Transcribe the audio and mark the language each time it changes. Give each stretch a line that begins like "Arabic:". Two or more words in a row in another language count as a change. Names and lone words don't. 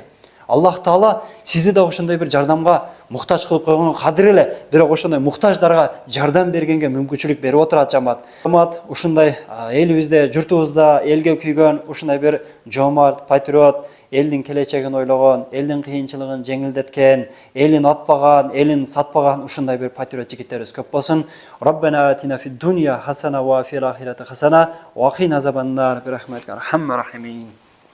Arabic: الله تعالى
Kyrgyz: сизди да ошондой бир жардамга муктаж кылып койгонго кадыр эле, бирок ошондой муктаждарга жардам бергенге мүмкүнчүлүк берип отурат жамаат. Жамаат ушундай элибизде, журтубузда элге күйгөн ушундай бир жомарт, патриот, элдин келечегин ойлогон, элдин кыйынчылыгын жеңилдеткен, элин атпаган, элин сатпаган ушундай бир патриот жигиттерибиз көп болсун.
Arabic: ربنا آتنا في الدنيا حسنة وفي الآخرة حسنة وقنا عذاب النار برحمتك أرحم الراحمين.